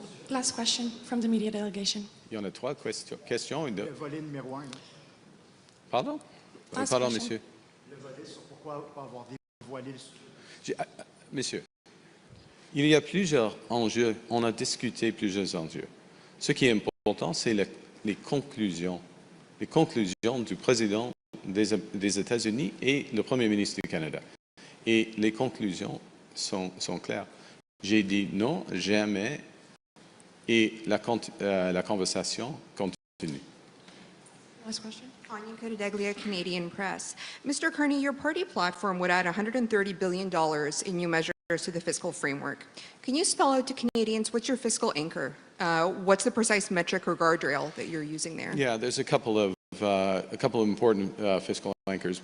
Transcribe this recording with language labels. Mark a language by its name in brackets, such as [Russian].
[English] Last question from the media delegation. [French] Il y en a trois questions. Le volet numéro 1. Pardon? [English] Last [French] Pardon, [English] question. [French] monsieur. Le volet sur pourquoi pas avoir dévoilé le sujet. Monsieur, il y a plusieurs enjeux. On a discuté plusieurs enjeux. Ce qui est important, c'est les conclusions du président des États-Unis et le Premier ministre du Canada. Et les conclusions sont claires. J'ai dit non, jamais, et la conversation continue. [English] Last question. Anya Codadeglia, Canadian Press. Mr. Carney, your party platform would add $130 billion in new measures to the fiscal framework. Can you spell out to Canadians what's your fiscal anchor? What's the precise metric or guardrail that you're using there? Yeah, there's a couple of important fiscal anchors.